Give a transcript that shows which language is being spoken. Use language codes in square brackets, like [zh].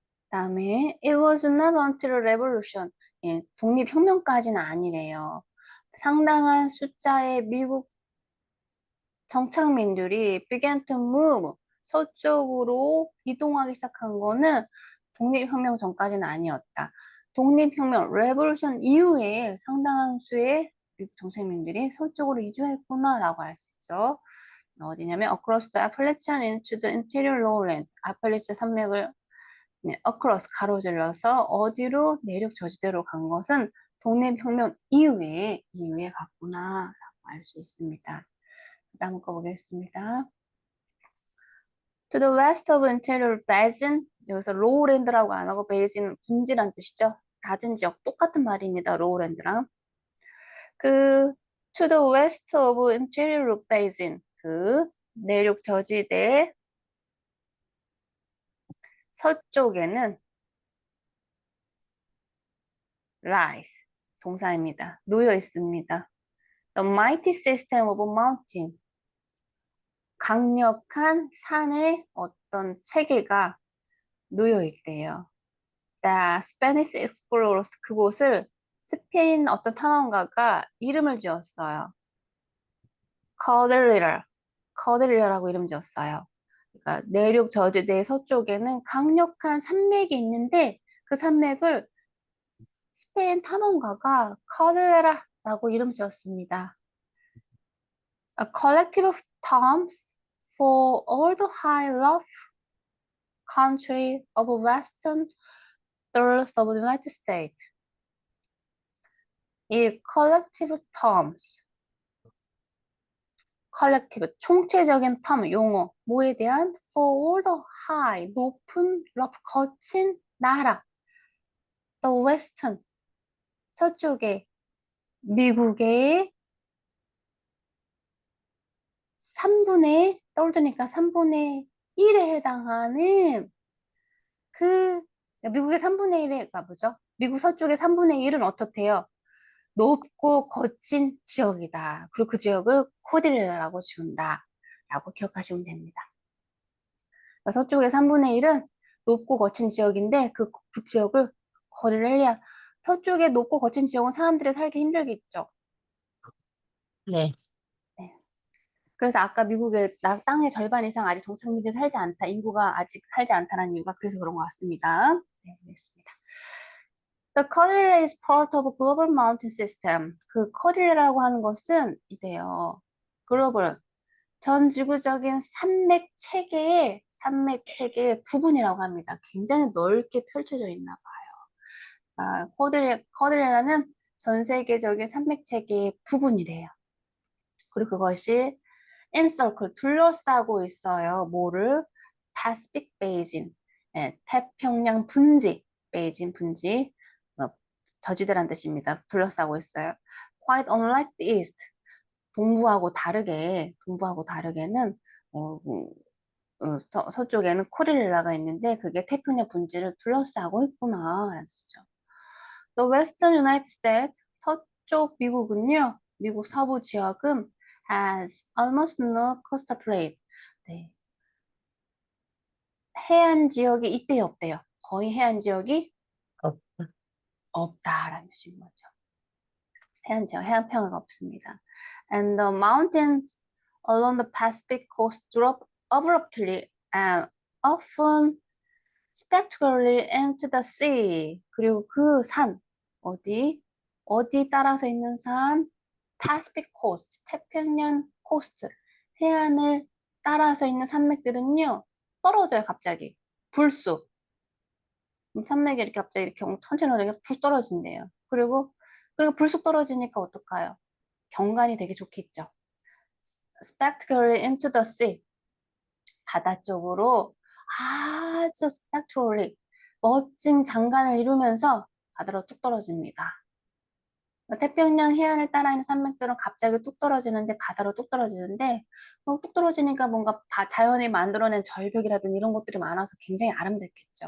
[ko] 다음에 [en] it was not until revolution, [ko] 예, 독립혁명까지는 아니래요. 상당한 숫자의 미국 정착민들이 [en] began to move, [ko] 서쪽으로 이동하기 시작한 거는 독립혁명 전까지는 아니었다. 독립혁명, revolution 이후에 상당한 수의 미국 정착민들이 서쪽으로 이주했구나라고 할 수 있죠. 어디냐면 [en] across the Appalachian into the interior lowland, [ko] 아팔레치 산맥을 네, across 가로질러서 어디로 내륙 저지대로 간 것은 독립혁명 이후에 갔구나라고 알 수 있습니다. 다음 거 보겠습니다. [en] To the west of interior basin, [ko] 여기서 lowland라고 안 하고 basin 분지란 뜻이죠. 낮은 지역 똑같은 말입니다. lowland랑 [en] to the west of interior basin, [ko] 그 내륙 저지대 서쪽에는 lies, 동사입니다. 놓여 있습니다. [en] The mighty system of mountain, [ko] 강력한 산의 어떤 체계가 놓여 있대요. [en] The Spanish explorers, [ko] 그곳을 스페인 어떤 탐험가가 이름을 지었어요. 커들리라라고 이름 지었어요. 그러니까 내륙 저지대 서쪽에는 강력한 산맥이 있는데 그 산맥을 스페인 탐험가가 커들레라라고 이름 지었습니다. [en] A collective of tombs for all the high rough country of western third of the United States. [ko] 이 [en] collective terms, [ko] collective, 총체적인 term, 용어, 뭐에 대한 [en] for all the high, [ko] 높은, rough, 거친 나라, the western, 서쪽에 미국의 3분의, 떨어지니까 3분의 1에 해당하는 그, 미국의 3분의 1가 뭐죠? 미국 서쪽의 3분의 1은 어떻대요? 높고 거친 지역이다. 그리고 그 지역을 코딜레라라고 지운다. 라고 기억하시면 됩니다. 그러니까 서쪽의 3분의 1은 높고 거친 지역인데 그 지역을 코딜레리아. 서쪽에 높고 거친 지역은 사람들이 살기 힘들겠죠. 네. 네. 그래서 아까 미국의 땅의 절반 이상 아직 정착민들이 살지 않다. 인구가 아직 살지 않다는 이유가 그래서 그런 것 같습니다. 네, 알겠습니다. [en] The Cordillera is part of a global mountain system. [ko] 그 커릴레라고 하는 것은 이래요. 글로벌, 전 지구적인 산맥 체계의 부분이라고 합니다. 굉장히 넓게 펼쳐져 있나 봐요. 커릴레라는 전 세계적인 산맥 체계의 부분이래요. 그리고 그것이 encircle, 둘러싸고 있어요. 뭐를? Pacific Basin, 예, 태평양 분지, 베이진 분지, 저지대란 뜻입니다. 둘러싸고 있어요. [en] Quite unlike the East, [ko] 동부하고 다르게는 서쪽에는 코릴레라가 있는데 그게 태평양 분지를 둘러싸고 있구나 라는 뜻이죠. [en] The Western United States, [ko] 서쪽 미국은요, 미국 서부 지역은 [en] has almost no coastal plain. [ko] 네, 해안 지역이 이때에 없대요. 거의 해안 지역이 어, 없다라는 뜻인 거죠. 해안 지역, 해안 평야가 없습니다. [en] And the mountains along the Pacific coast drop abruptly and often spectacularly into the sea. [ko] 그리고 그 산, 어디 따라서 있는 산? Pacific coast, 태평양 코스트, 해안을 따라서 있는 산맥들은요, 떨어져요, 갑자기. 불쑥. 산맥이 이렇게 갑자기 이렇게 천천히 오르니까 불 떨어진대요. 그리고 불쑥 떨어지니까 어떨까요? 경관이 되게 좋겠죠. [en] Spectacularly into the sea. [ko] 바다 쪽으로 아주 spectacularly 멋진 장관을 이루면서 바다로 뚝 떨어집니다. 태평양 해안을 따라 있는 산맥들은 갑자기 뚝 떨어지는데 바다로 뚝 떨어지는데 뚝 떨어지니까 뭔가 자연이 만들어낸 절벽이라든지 이런 것들이 많아서 굉장히 아름답겠죠.